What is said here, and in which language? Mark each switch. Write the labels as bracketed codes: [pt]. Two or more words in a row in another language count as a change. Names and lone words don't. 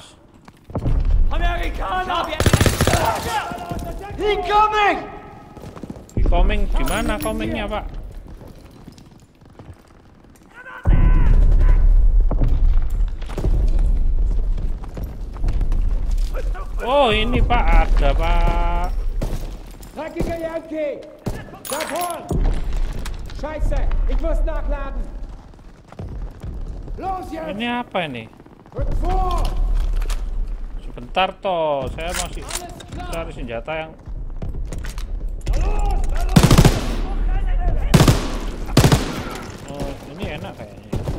[de] Amerikaner! Incoming! [id] Incoming di mana comingnya, Pak? Oh, ini Pak, ada Pak. [de] Dreckiger Yankee! Bleib horn! Scheiße, ich muss nachladen! Los jetzt! [id] Ini apa ini? [de] Rück vor! [id] Sebentar toh, saya masih cari senjata yang. Oh, ini enak kayaknya.